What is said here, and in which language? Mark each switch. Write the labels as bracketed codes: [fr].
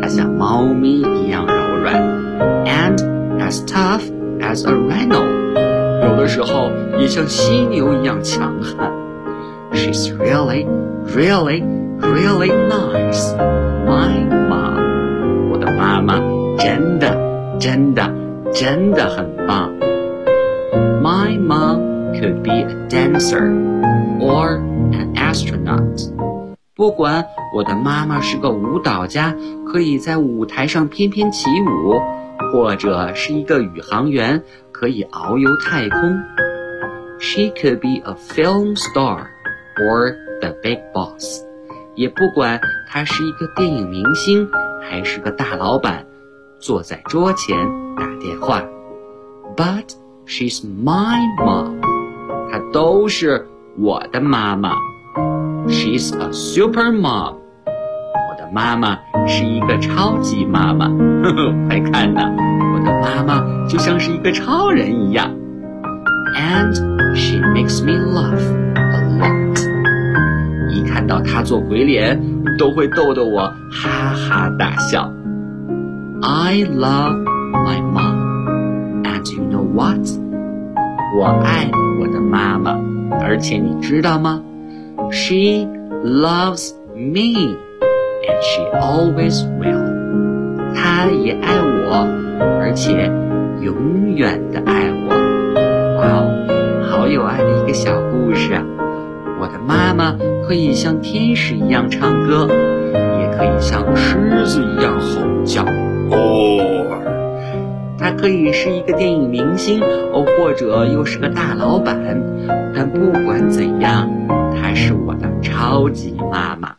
[zh] 她像猫咪一样柔软。 [en] And as tough as a rhino. [zh] 有的时候也像犀牛一样强悍。 [en] She's really, really, really nice. My mom. [zh] 我的妈妈真的真的真的很棒。 [en] My mom could be a dancer or an astronaut. [zh] 不管我的妈妈是个舞蹈家，可以在舞台上翩翩起舞，或者是一个宇航员，可以遨游太空。 [en] She could be a film star or the big boss. [zh] 也不管她是一个电影明星，还是个大老板，坐在桌前打电话。 [en] But... She's my mom. [zh] 她都是我的妈妈。 [en] She's a super mom. [zh] 我的妈妈是一个超级妈妈。快看呐，我的妈妈就像是一个超人一样。 [en] And she makes me laugh a lot. [zh] 一看到她做鬼脸，都会逗得我哈哈大笑。 [en] I love my mom. And you know what? [zh] 我爱我的妈妈，而且你知道吗？ [en] She loves me, and she always will. [zh] 她也爱我，而且永远的爱我。哇哦，好有爱的一个小故事啊。我的妈妈可以像天使一样唱歌，也可以像狮子一样吼叫。哦，她可以是一个电影明星，哦，或者又是个大老板，但不管怎样，她是我的超级妈妈。